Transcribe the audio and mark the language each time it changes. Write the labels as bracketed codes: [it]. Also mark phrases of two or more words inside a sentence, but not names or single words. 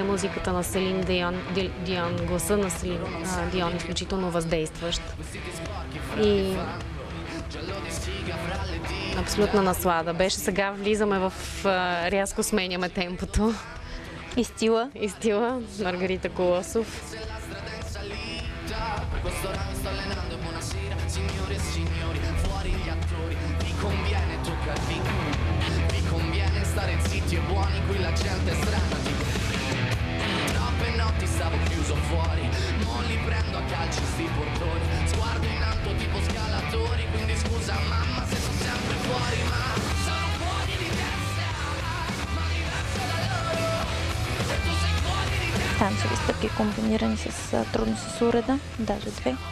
[bg] Музиката на Селин Дион, гласа на Селин Дион изключително въздействащ. И абсолютна наслада беше. Сега влизаме в... рязко сменяме темпото. И стила. И стила. Маргарита Колосов. [it] Stare zitti e buoni, qui la gente è strana tipo troppe notti stavo chiuso fuori, non li prendo a calci sti portoni, sguardo in alto tipo scalatori, quindi scusa mamma se sono sempre fuori, ma sono fuori di testa, ma diverso da loro, e tu sei fuori di testa. [bg] Танцови стъпки комбинирани с трудно с уреда, даже две.